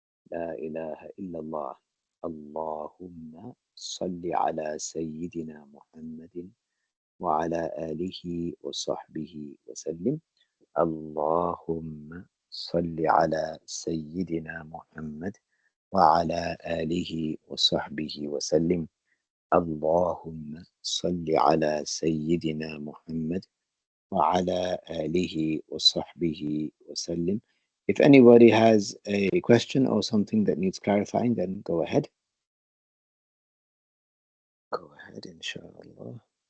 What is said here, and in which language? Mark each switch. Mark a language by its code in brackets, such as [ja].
[ar] La ilaha illallah. Allahumma salli ala Sayyidina Muhammadin wa ala alihi wa sahbihi wa sallim. Allahumma salli ala Sayyidina Muhammad وعلى آله وصحبه وسلم. اللهم صل على سيدنا محمد وعلى آله وصحبه وسلم. [en] If anybody has a question or something that needs clarifying, then go ahead. Go ahead, inshallah.